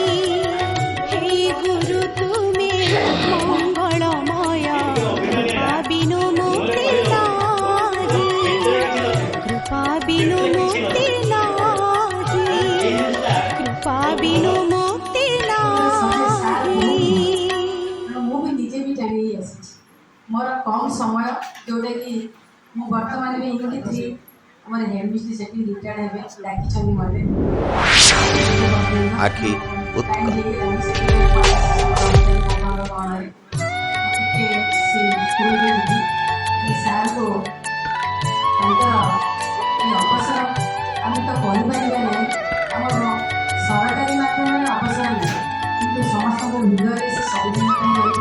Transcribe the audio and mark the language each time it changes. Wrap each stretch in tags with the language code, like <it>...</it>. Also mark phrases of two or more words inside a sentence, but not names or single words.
<bn>হে গুরু তুমি মঙ্গলময় কৃপা বিনু মুক্তি নাহি। কৃপা বিনু মুক্তি নাহি। কৃপা বিনু মুক্তি নাহি।</bn> <or>ମୁଁ ବି ନିଜେ ବି ଜାଣି ଆସିଛି ମୋର କମ୍ ସମୟ ଯେଉଁଟାକି ବର୍ତ୍ତମାନ ବି ଇମିଡିଏଟଲି ଆମର ହେଡ୍ ମିଷ୍ଟ୍ରି ସେଠି ରିଟାୟାର୍ଡ ହେବେ ଡାକିଛନ୍ତି ମୋତେ ଆଖି ଉତ୍କଳ ସାର୍କୁ ତାଙ୍କର ଏ ଅବସର ଆମେ ତ କହିପାରିବା ନାହିଁ, ଆମର ସରକାରୀ ମାଧ୍ୟମରେ ଅବସର ନାହିଁ, କିନ୍ତୁ ସମସ୍ତଙ୍କ ହୃଦୟରେ ସେ ସବୁଦିନ ପାଇଁ ରହିବେ।</or>